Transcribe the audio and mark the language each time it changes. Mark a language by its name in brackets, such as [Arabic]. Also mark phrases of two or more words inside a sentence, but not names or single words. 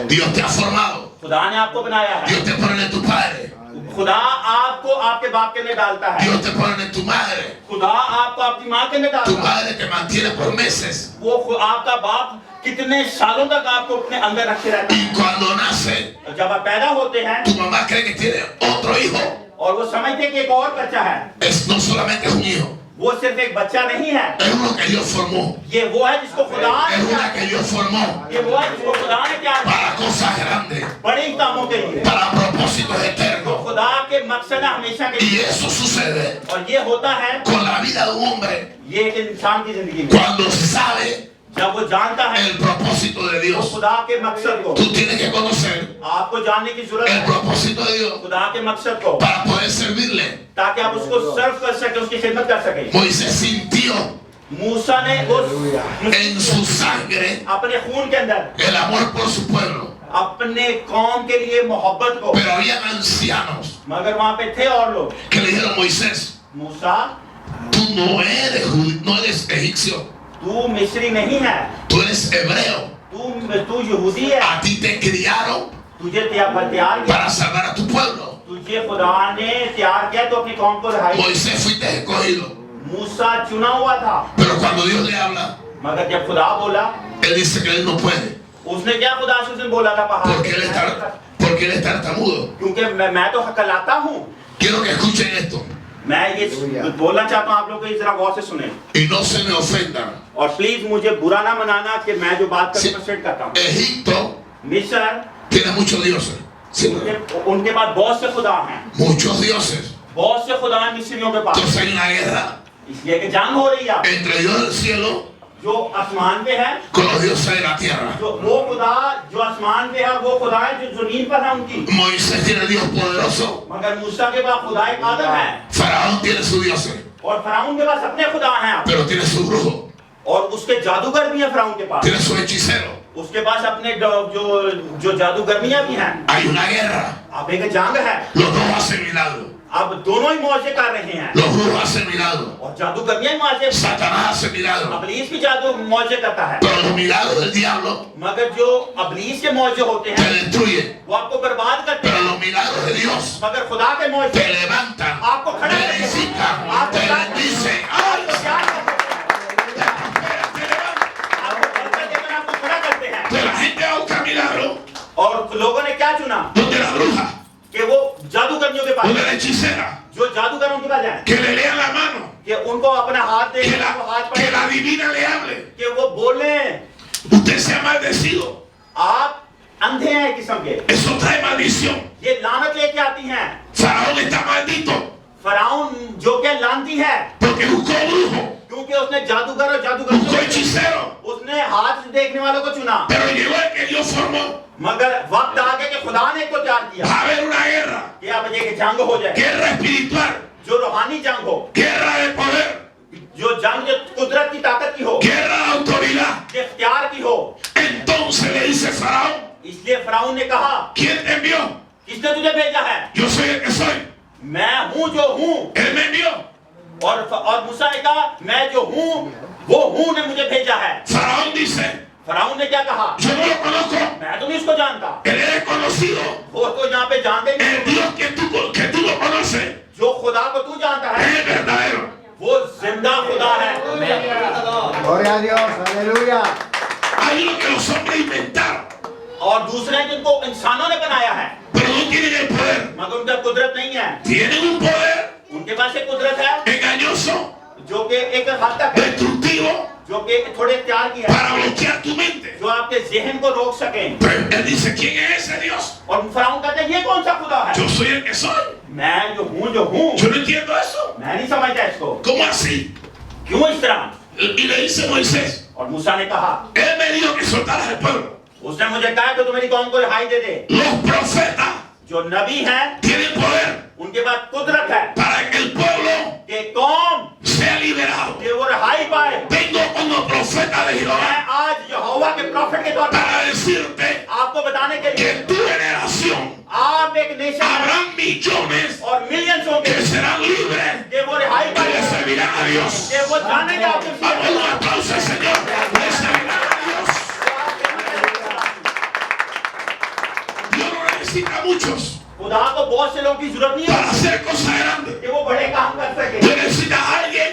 [Spanish] Dios te ha formado. [Urdu] خدا نے آپ کو بنایا ہے. [Spanish] Dios te pone en tu padre. [Urdu] خدا آپ کو آپ کے باپ کے اندر ڈالتا ہے. [Spanish] Dios te pone en tu madre. [Urdu] خدا آپ کو آپ کی ماں کے اندر [Spanish] Tu [Urdu] ڈالتا ہے. [Spanish] madre te mantiene por meses. [Urdu] آپ کا باپ کتنے سالوں تک آپ کو اپنے اندر رکھے رہتا ہے. [Spanish] Y cuando nace, [Urdu] جب آپ پیدا ہوتے ہیں [Spanish] tu mamá cree que tiene otro hijo. [Urdu] اور وہ سمجھتے ہیں کہ ایک اور بچہ ہے, [Spanish] No solamente es un hijo, [Urdu] وہ صرف ایک بچہ نہیں ہے, [Spanish] es uno que Dios formó. [Urdu] یہ وہ ہے جس کو خدا نے [Spanish] Es una [Urdu] तैयार [Spanish] que Dios formó [Urdu] किया। یہ وہ ہے جس کو خدا نے تیار کیا [Spanish] para cosas grandes, [Urdu] بڑے کاموں کے لیے, [Spanish] para propósitos [Urdu] तो [Spanish] eternos. [Urdu] خدا کے مقصد ہے ہمیشہ کے [Spanish] Y [Urdu] लिए। [Spanish] eso sucede [Urdu] اور یہ ہوتا ہے, [Spanish] con la vida de un hombre [Urdu] یہ ایک انسان کی زندگی میں [Spanish] cuando sabe [Urdu] جب وہ جانتا ہے [Spanish] el propósito de [Urdu] तो [Spanish] Dios. [Urdu] خدا کے مقصد کو, [Spanish] Tú tienes que conocer [Urdu] آپ کو جاننے کی ضرورت [Spanish] el [Urdu] है [Spanish] propósito de Dios [Urdu] خدا کے مقصد کو, [Spanish] para poder servirle. [Urdu] تاکہ آپ اس کو سرو کر سکے، اس کی خدمت کر سکے. [Spanish] Moisés sintió [Urdu] موسیٰ نے [Spanish] en su sangre [Urdu] اپنے خون کے اندر [Spanish] el amor por su pueblo, [Urdu] اپنے قوم کے لیے محبت کو, [Spanish] pero habían ancianos [Urdu] مگر وہاں پہ تھے اور لوگ, [Spanish] que le dijeron: Moisés, [Urdu] मूसा [Spanish] tú no eres egipcio, [Urdu] تو مصری نہیں ہے, [Spanish] tú eres hebreo. [Urdu] تو یہودی ہے, [Spanish] A ti te criaron [Urdu] تجھے تیار کیا, [Spanish] para salvar a tu pueblo. [Urdu] تجھے خدا نے تیار کیا تو اپنی قوم کو رہائی. [Spanish] Moisés fuiste escogido, [Urdu] موسیٰ چنا ہوا تھا, [Spanish] pero cuando Dios le habla, [Urdu] مگر جب خدا بولا, [Spanish] él dice que él no puede, [Urdu] اس نے کیا خدا سے اس نے بولا تھا پہاڑ [Spanish] porque él es tartamudo. [Urdu] کیونکہ میں تو ہکلاتا ہوں. [Spanish] Quiero que escuchen esto [Urdu] میں یہ بولنا چاہتا ہوں آپ لوگ کو، اس طرح غور سے سنے [Spanish] y no se me ofendan. [Urdu] اور پلیز مجھے برا نہ منانا کہ میں جو بات [Spanish] Sí. [Urdu] کرنے پر کرتا ہوں. [Spanish] Egipto [Urdu] मिस्र, [Spanish] tiene muchos dioses. Sí, [Urdu] ان کے پاس بہت سے خدا ہیں, [Spanish] muchos dioses. [Urdu] بہت سے خدا ہیں مصریوں کے پاس, [Spanish] Entonces hay una guerra [Urdu] اس لیے کہ جنگ ہو رہی ہے [Spanish] entre Dios del cielo [Urdu] جو آسمان پہ ہے, [Spanish] con los dioses de la tierra. [Urdu] جو وہ خدا جو آسمان پہ ہے وہ خدا ہے جو زمین پر ہے ان کی, [Spanish] Moisés tiene el Dios poderoso, [Urdu] مگر موسیٰ کے پاس خدا ایک آدم ہے [Spanish] Faraón tiene sus dioses, [Urdu] اور فرعون کے پاس اپنے خدا ہیں [Spanish] pero tiene su brujo, [Urdu] اور اس کے جادوگر بھی ہیں فرعون کے پاس, [Spanish] tiene su hechicero. [Urdu] اس کے پاس اپنے جو جادوگرنیاں بھی ہیں. [Spanish] Hay una guerra. [Urdu] اب ایک جنگ ہے, [Spanish] Los dos hacen milagros. [Urdu] اب دونوں ہی معجزے کر رہے ہیں [Spanish] Los brujos hacen milagros. [Urdu] اور جادوگرنیاں ہی معجزے, [Spanish] Satanás hace milagros. [Urdu] ابلیس بھی جادو معجزے کرتا ہے, [Spanish] Pero los milagros del diablo [Urdu] مگر جو ابلیس کے معجزے ہوتے [Spanish] te [Urdu] हैं [Spanish] destruyen. [Urdu] وہ آپ کو برباد کرتے [Spanish] Pero [Urdu] हैं, [Spanish] los milagros de Dios [Urdu] مگر خدا کے معجزے [Spanish] te levantan, [Urdu] آپ کو کھڑا [Spanish] te [Urdu] کرتے ہیں, [Spanish] edifican, [Urdu] आपको [Spanish] te [Urdu] क्या- [Spanish] bendicen. [Urdu] آپ کو کیا کرتے ہیں? آپ کو برکت دے کر آپ کو کھڑا کرتے ہیں. [Spanish] Pero la gente busca milagros [Urdu] اور لوگوں نے کیا چنا? [Spanish] hechicera, [Urdu] جو جادوگروں کے پاس جائے [Spanish] que le lea la mano, [Urdu] کہ ان کو اپنا ہاتھ دے, [Spanish] que [Urdu] ان کو ہاتھ [Spanish] la [Urdu] पकड़े, [Spanish] divina le hable. [Urdu] کہ وہ بولے. [Spanish] Usted se ha maldecido. [Urdu] آپ اندھے ہیں قسم کے, [Spanish] Eso trae maldición. [Urdu] یہ لعنت لے کے آتی ہیں. [Spanish] Faraón está maldito [Urdu] فرعون جو کے لعنتی ہے, [Spanish] porque buscó brujo, [Urdu] کیونکہ اس نے جادوگر اور جادوگر [Spanish] buscó hechicero, [Urdu] اس نے ہاتھ دیکھنے والوں کو چنا. [Spanish] pero llegó el que Dios formó. [Urdu] مگر وقت آ گیا کہ خدا نے کو تیار کیا [Spanish] Va a haber una guerra, [Urdu] کہ اب یہ جنگ ہو جائے, [Spanish] guerra espiritual, [Urdu] جو روحانی جنگ ہو, [Spanish] guerra de poder, [Urdu] جو جنگ جو قدرت کی طاقت کی ہو, [Spanish] guerra de autoridad. [Urdu] جو اختیار کی ہو. [Spanish] Entonces le dice Faraón, [Urdu] اس لیے فرعون نے کہا, [Spanish] ¿quién te envió? [Urdu] کس نے تجھے بھیجا ہے? [Spanish] Yo soy el que soy. [Urdu] میں ہوں جو ہوں. [Spanish] Él me envió. [Urdu] اور موسیٰ نے کہا، میں جو ہوں وہ ہوں نے مجھے بھیجا ہے. [Spanish] Faraón dice, [Urdu] فرعون نے کیا کہا? [Spanish] yo no lo conozco. [Urdu] میں تو نہیں اس کو جانتا. [Spanish] Él es conocido. [Urdu] وہ تو یہاں پہ جانتے ہی [Spanish] El [Urdu] नहीं। [Spanish] Dios que tú lo conoces [Urdu] جو خدا کو تو جانتا ہے, [Spanish] es el verdadero. [Urdu] وہ زندہ خدا ہے. [Spanish] Gloria a Dios, aleluya. Hay lo que los hombres inventaron, [Urdu] اور دوسرے جن کو انسانوں نے بنایا ہے, [Spanish] pero no tienen el poder. [Urdu] مگر ان کا قدرت نہیں ہے. [Spanish] Tienen un poder [Urdu] ان کے پاس ایک قدرت ہے [Spanish] engañoso, [Urdu] جو کہ ایک حد تک ہے, [Spanish] destructivo, [Urdu] جو کہ تھوڑے اختیار کی ہے, [Spanish] para bloquear tu mente. [Urdu] جو آپ کے ذہن کو روک سکیں. [Spanish] Pero él dice, ¿quién es ese Dios? [Urdu] اور فرعون کہتے ہیں، یہ کون سا خدا ہے? [Spanish] Yo soy el que soy. [Urdu] میں جو ہوں [Spanish] Yo no entiendo eso. [Urdu] میں نہیں سمجھتا اس کو. [Spanish] ¿Cómo así? [Urdu] کیوں اس طرح? [Spanish] Y le dice Moisés, [Urdu] اور موسیٰ نے کہا, [Spanish] él me dijo que soltaras al pueblo. [Urdu] اس نے مجھے کہا کہ تو میری قوم کو رہائی دے دے. [Spanish] Los profetas [Urdu] جو نبی ہیں, [Spanish] tienen poder [Urdu] ان کے پاس قدرت ہے [Spanish] para que el pueblo [Urdu] کہ قوم [Spanish] sea liberado. [Urdu] کہ وہ رہائی پائے. [Spanish] Vengo como profeta de [Urdu] मैं [Spanish] Jehová [Urdu] آج یہوواہ کے پرافٹ کے طور پر [Spanish] para decirte [Urdu] آپ کو بتانے کے [Spanish] que [Urdu] लिए, [Spanish] tu generación [Urdu] آپ ایک نیشن [Spanish] habrán millones [Urdu] اور ملینز ہوں گے [Spanish] que serán libres [Urdu] کہ وہ رہائی [Spanish] y [Urdu] पाए, [Spanish] le servirán a Dios. [Urdu] کہ وہ جانیں گے آپ کے [Spanish] Vamos, un aplauso al Señor. Le servirán a Dios. Dios no necesita a muchos [Urdu] خدا کو بہت سے لوگوں کی ضرورت نہیں [Spanish] para [Urdu] है [Spanish] hacer cosas grandes. [Urdu] کہ وہ بڑے کام کر سکے. [Spanish] Dios necesita a